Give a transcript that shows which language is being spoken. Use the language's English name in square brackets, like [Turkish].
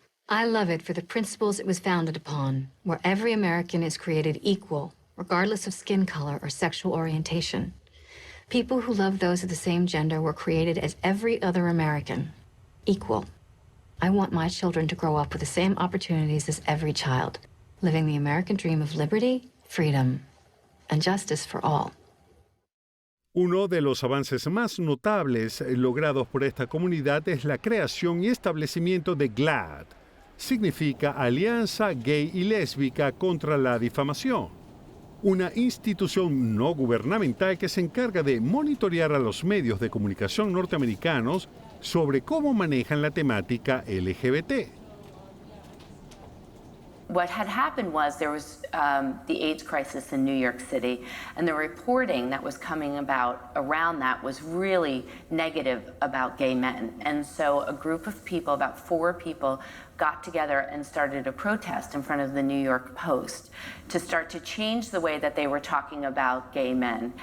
[English] I love it for the principles it was founded upon, where every American is created equal, regardless of skin color or sexual orientation. People who love those of the same gender were created as every other American, equal. I want my children to grow up with the same opportunities as every child, living the American dream of liberty, freedom, and justice for all. [Spanish] Uno de los avances más notables logrados por esta comunidad es la creación y establecimiento de GLAAD. Significa Alianza Gay y Lésbica contra la Difamación, una institución no gubernamental que se encarga de monitorear a los medios de comunicación norteamericanos sobre cómo manejan la temática LGBT. [English] What had happened was there was the AIDS crisis in New York City, and the reporting that was coming about around that was really negative about gay men. And so a group of people, about 4 people, got together and started a protest in front of the New York Post to start to change the way that they were talking about gay men.